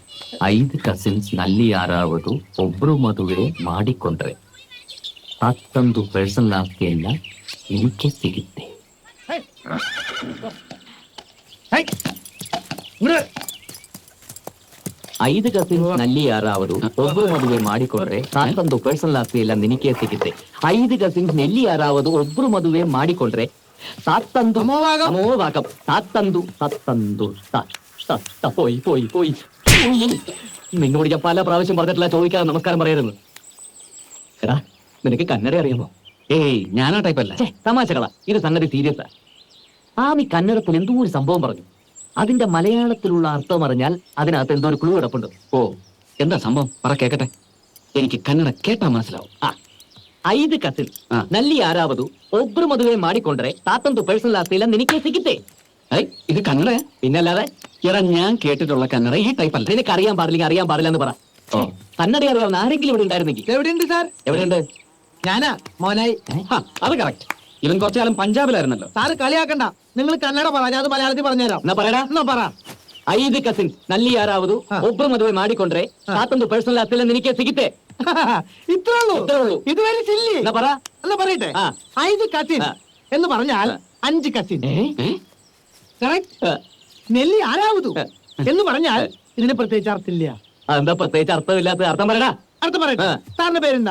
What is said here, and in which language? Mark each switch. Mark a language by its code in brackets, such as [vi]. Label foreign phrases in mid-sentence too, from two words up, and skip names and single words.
[kn] 5 ಕಸಿನ್ಸ್ ನಲ್ಲಿ ಯಾರಾவது ಒಬ್ರು ಮದುವೆ ಮಾಡಿಕೊಂಡ್ರೆ ಮತ್ತೊಂದು ಪರ್ಸನಲ್ ಆಸ್ತಿಯನ್ನ ನಿಮಗೆ ಸಿಗುತ್ತೆ. 5 ಕಸಿನ್ಸ್ ನಲ್ಲಿ ಯಾರಾவது ಒಬ್ರು ಮದುವೆ ಮಾಡಿಕೊಂಡ್ರೆ ಮತ್ತೊಂದು ಪರ್ಸನಲ್ ಆಸ್ತಿಯೆಲ್ಲ ನಿನಗೆ ಸಿಗುತ್ತೆ. 5 ಕಸಿನ್ಸ್ ನಲ್ಲಿ ಯಾರಾவது ಒಬ್ರು ಮದುವೆ ಮಾಡಿಕೊಂಡ್ರೆ [ml] പോയി നിന്നോട് ഞാൻ പല പ്രാവശ്യം പറഞ്ഞിട്ടില്ല ചോദിക്കാതെ നമസ്കാരം പറയരുത്. എടാ നിനക്ക് കന്നഡ അറിയാമോ? ഏയ് ഞാനാ ടൈപ്പല്ല. തമാശകളാ, ഇത് സംഗതി സീരിയസാ. ആമി കന്നഡത്തിൽ എന്തോ ഒരു സംഭവം പറഞ്ഞു. അതിന്റെ മലയാളത്തിലുള്ള അർത്ഥം അറിഞ്ഞാൽ അതിനകത്ത് എന്തോ ഒരു ക്ലൂ കിടപ്പുണ്ട്. ഓ എന്താ സംഭവം പറ കേക്കട്ടെ. എനിക്ക് കന്നഡ കേട്ടാ മനസ്സിലാവും. [kn] 5 ಕಸಿನ್ಸ್ ನಲ್ಲಿ ಯಾರಾவது ಒಬ್ರು ಮದುವೆ ಮಾಡಿಕೊಂಡ್ರೆ ತಾತಂದು ಪರ್ಸನಲ್ ಆಸ್ತಿ ಎಲ್ಲ ನಿನಗೆ ಸಿಗುತ್ತೆ. [ml] ഇത് കന്നഡ പിന്നല്ലാതെ. എടാ ഞാൻ കേട്ടിട്ടുള്ള കന്നഡ ഈ ടൈപ്പല്ല. നിനക്ക് അറിയാൻ പാടില്ല എന്ന് പറ. കന്നഡ അറിയാവുന്ന ആരെങ്കിലും ഇവിടെ ഉണ്ടായിരുന്നെങ്കിൽ. എവിടെയുണ്ട് സാർ? എവിടെയുണ്ട്? ഞാനാ മോനായി. അത് കറക്റ്റ്. ഇവൻ കുറച്ചു കാലം പഞ്ചാബിലായിരുന്നല്ലോ. സാറ് കളിയാക്കണ്ട, നിങ്ങൾ കന്നഡ പറ, ഞാൻ മലയാളത്തിൽ പറഞ്ഞുതരാം. എന്നാ പറയടാ. എന്നാ പറ. [kn] 5 ಕಸಿನ್ಸ್ ನಲ್ಲಿ ಯಾರಾவது ಒಬ್ರು ಮದುವೆ ಮಾಡಿಕೊಂಡ್ರೆ ತಾತಂದು ಪರ್ಸನಲ್ ಆಸ್ತಿ ಎಲ್ಲ ನಿನಗೆ ಸಿಗುತ್ತೆ. [ml] ഇത്രേ ഉള്ളൂ. ഇതുവരെ ചില്ലി. എന്നാ പറ. എന്നാ പറയട്ടെ. 5 കസിൻ എന്ന് പറഞ്ഞാൽ 5 കസിൻ. [kn] ನೆಲ್ಲಿ ಆರಾವತು [ml] എന്ന് പറഞ്ഞാൽ ഇതിന് പ്രത്യേകിച്ച് അർത്ഥമില്ല. എന്താ പ്രത്യേകിച്ച് അർത്ഥമില്ലാത്ത അർത്ഥം പറയടാ. അർത്ഥം പറയട്ടെ. സാറിന്റെ പേരെന്താ?